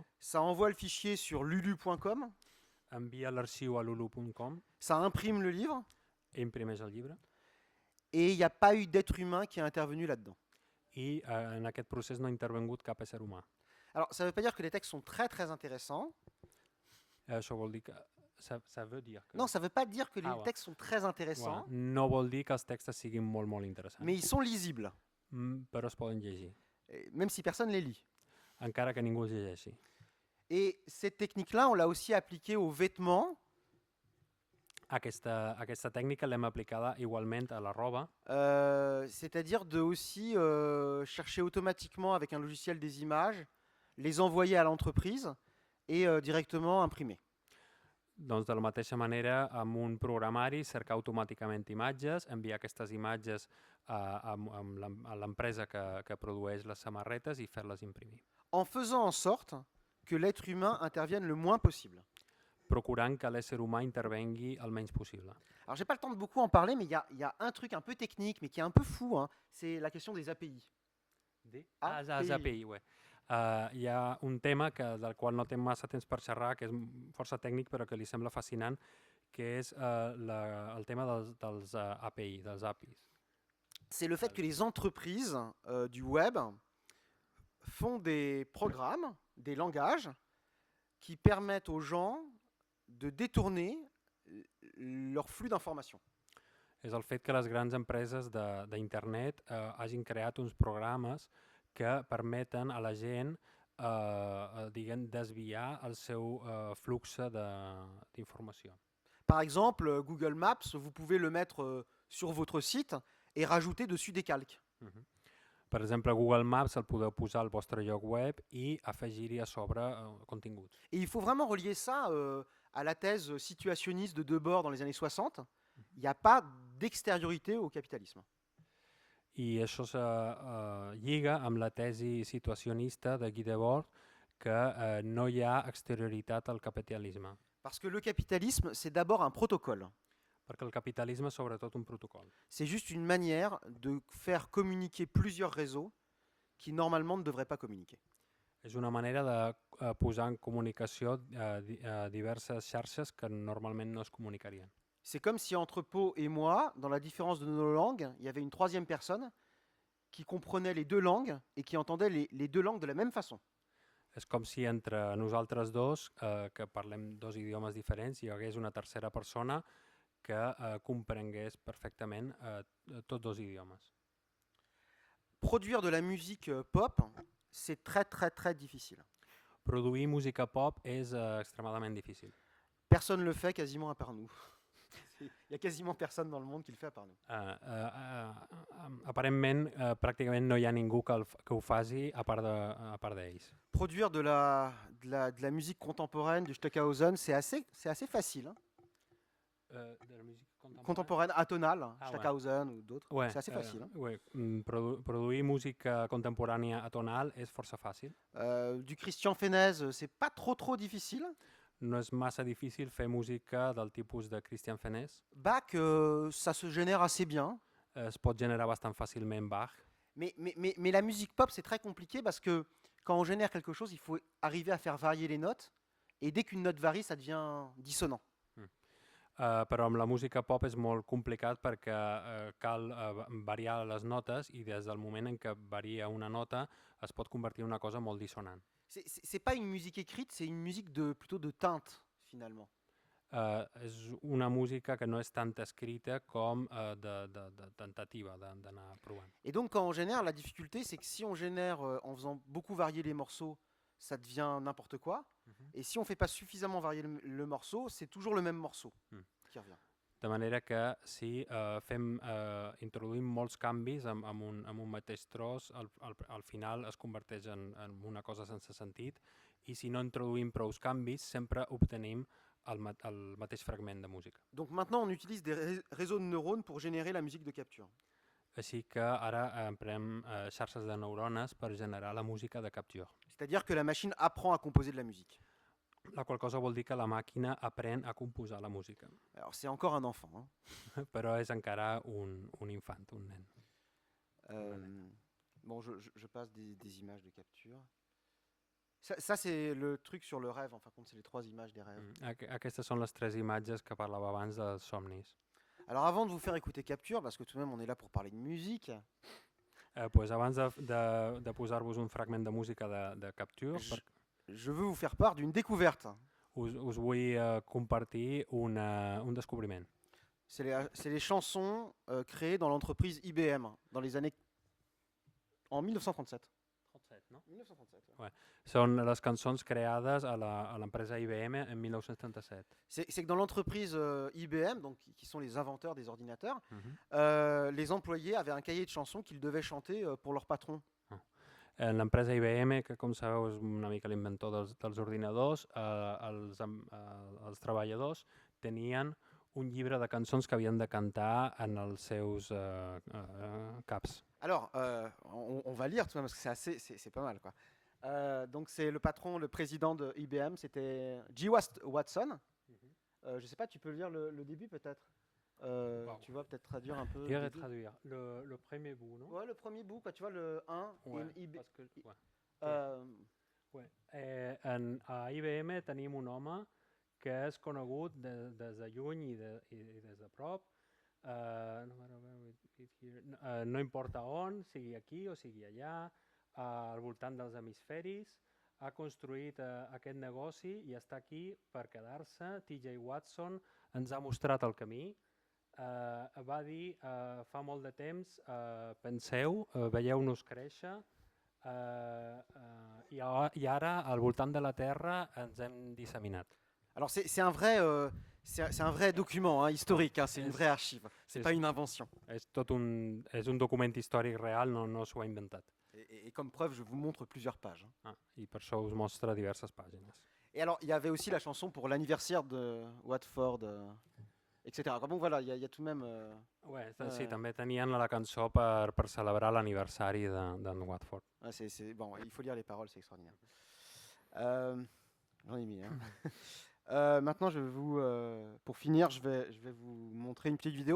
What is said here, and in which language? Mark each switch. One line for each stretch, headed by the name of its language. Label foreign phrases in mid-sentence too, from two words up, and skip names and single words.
French: Ça envoie le fichier sur lulu.com.
Catalan: Envia l'arxiu a lulu.com.
French: Ça imprime le livre.
Catalan: Imprimeix el llibre.
French: Et il n'y a pas eu d'être humain qui a intervenu là-dedans.
Catalan: I en aquest procés no ha intervingut cap ésser humà.
French: Alors, ça ne veut pas dire que les textes sont très très intéressants.
Catalan: Això vol dir que...
French: Ça veut dire que... Non, ça ne veut pas dire que les textes sont très intéressants. Voilà.
Catalan: No vol dir que els textos siguin molt, molt interessants.
French: Mais ils sont lisibles.
Catalan: Però es poden llegir.
French: Même si personne ne les lit.
Catalan: Encara que ningú els llegeixi.
French: Et cette technique-là, on l'a aussi appliquée aux vêtements.
Catalan: Aquesta tècnica l'hem aplicada igualment a la roba.
French: C'est-à-dire de aussi chercher automatiquement avec un logiciel des images, les envoyer à l'entreprise et directement imprimer.
Catalan: Doncs de la mateixa manera, amb un programari, cercar automàticament imatges, enviar aquestes imatges a l'empresa que produeix les samarretes i fer-les imprimir.
French: En faisant en sorte que l'être humain intervienne le moins possible.
Catalan: Procurant que l'ésser humà intervengui el menys possible.
French: Alors, j'ai pas le temps de beaucoup en parler, mais il y a un truc un peu technique, mais qui est un peu fou, hein, c'est la question des API. Les API, ouais.
Catalan: Hi ha un tema del qual no té massa temps per xerrar, que és força tècnic però que li sembla fascinant, que és el tema dels API, dels APIs.
French: C'est le fait que les entreprises du web font des programmes, des langages qui permettent aux gens de détourner leur flux d'informations.
Catalan: És el fet que les grans empreses d'internet hagin creat uns programes que permeten a la gent desviar el seu flux d'informació.
French: Par exemple, Google Maps, vous pouvez le mettre sur votre site et rajouter dessus des calques.
Catalan: Per exemple, Google Maps el podeu posar al vostre lloc web i afegir-hi a sobre continguts.
French: Et il faut vraiment relier ça à la thèse situationniste de Debord dans les années 60. Il n'y a pas d'extériorité au capitalisme.
Catalan: I això se lliga amb la tesi situacionista de Guy Debord que no hi ha exterioritat al capitalisme.
French: Parce que le capitalisme, c'est d'abord un protocole.
Catalan: Perquè el capitalisme és sobretot un protocol.
French: C'est juste une manière de faire communiquer plusieurs réseaux qui normalement ne devraient pas communiquer.
Catalan: És una manera de posar en comunicació diverses xarxes que normalment no es comunicarien.
French: C'est comme si entre Pau et moi, dans la différence de nos langues, il y avait une troisième personne qui comprenait les deux langues et qui entendait les deux langues de la même façon.
Catalan: És com si entre nosaltres dos, que parlem dos idiomes diferents, hi hagués una tercera persona que comprengués perfectament tots dos idiomes.
French: Produire de la musique pop, c'est très très très difficile.
Catalan: Produir música pop és extremadament difícil.
French: Personne ne le fait quasiment à part nous. Il y a quasiment personne dans le monde qui le fait à part nous.
Catalan: Aparentment, pràcticament no hi ha ningú que ho faci a part d'ells.
French: Produire de la musique contemporaine, du Stockhausen, c'est assez facile. Hein. De la musique Contemporaine, atonale, Ah, Stockhausen ou d'autres, ouais, c'est assez facile. Hein. Ouais.
Catalan: Produir música contemporània atonal és força fàcil.
French: Du Christian Fenez, c'est pas trop difficile.
Catalan: No és massa difícil fer música del tipus de Christian Fenez.
French: Bach, ça se génère assez bien.
Catalan: Es pot generar bastant fàcilment Bach.
French: Mais la musique pop, c'est très compliqué parce que quand on génère quelque chose, il faut arriver à faire varier les notes. Et dès qu'une note varie, ça devient dissonant.
Catalan: Però amb la música pop és molt complicat perquè cal variar les notes i des del moment en què varia una nota es pot convertir en una cosa molt dissonant.
French: C'est pas une musique écrite, c'est une musique plutôt de teinte, finalement.
Catalan: És una música que no és tant escrita com de tentativa, d'anar provant.
French: Et donc quand on génère, la difficulté, c'est que si on génère en faisant beaucoup varier les morceaux, ça devient n'importe quoi. Et si on ne fait pas suffisamment varier le morceau, c'est toujours le même morceau qui revient.
Catalan: De manera que si introduïm molts canvis amb un mateix tros, al final es converteix en una cosa sense sentit, i si no introduïm prou canvis, sempre obtenim el mateix fragment de música.
French: Donc maintenant, on utilise des réseaux de neurones pour générer la musique de capture.
Catalan: Així que ara emprem xarxes de neurones per generar la música de capture.
French: C'est-à-dire que la machine apprend à composer de la musique.
Catalan: La qual cosa vol dir que la màquina aprèn a composar la música.
French: Alors c'est encore un enfant. Hein.
Catalan: Però és encara un infant, un nen.
French: Bon, je passe des images de capture. Ça c'est le truc sur le rêve, en fin de compte, c'est les 3 images des rêves.
Catalan: Aquestes són les 3 imatges que parlava abans dels somnis.
French: Alors avant de vous faire écouter Capture, parce que tout de même on est là pour parler de musique,
Catalan: pues abans de posar-vos un fragment de música de Capture,
French: je veux vous faire part d'une découverte.
Catalan: Us vull compartir un descobriment.
French: C'est les chansons créées dans l'entreprise IBM en 1937.
Catalan: 37, no? 1937.
French: Ouais.
Catalan: Són les cançons creades a l'empresa IBM en 1937.
French: C'est que dans l'entreprise IBM, donc, qui sont les inventeurs des ordinateurs, les employés avaient un cahier de chansons qu'ils devaient chanter pour leur patron.
Catalan: L'empresa IBM, que com sabeu és una mica l'inventor dels ordinadors, els treballadors tenien un llibre de cançons que havien de cantar en els seus caps.
French: Alors, on va lire tout de même parce que c'est pas mal, quoi. Donc c'est le patron, le président de IBM, c'était G. Watson. Je sais pas, tu peux lire le début peut-être. Tu vas peut-être traduire un peu. Traduire le premier bout, non? Ouais, le premier bout, quoi, tu vois le 1. Ouais, parce que,
Catalan: a IBM tenim un home que és conegut des de lluny i des de prop. No importa on, sigui aquí o sigui allà, al voltant dels hemisferis, ha construït aquest negoci i està aquí per quedar-se. T.J. Watson ens ha mostrat el camí. Va dir fa molt de temps, penseu, veieu-nos créixer i ara al voltant de la Terra ens hem disseminat.
French: Alors c'est un vrai document hein, historique, hein, c'est une vraie archive, c'est pas une invention.
Catalan: És un document històric real, no s'ho ha inventat.
French: Et comme preuve, je vous montre plusieurs pages.
Catalan: I per això us mostra diverses pàgines.
French: Et alors, il y avait aussi la chanson pour l'anniversaire de Watford, etc. Donc voilà, il y a tout de même...
Catalan: Sí, també tenien la cançó per celebrar l'aniversari d'en Watford.
French: Bon, il faut lire les paroles, c'est extraordinaire. J'en ai mis. Hein. Maintenant, pour finir, je vais vous montrer une petite vidéo.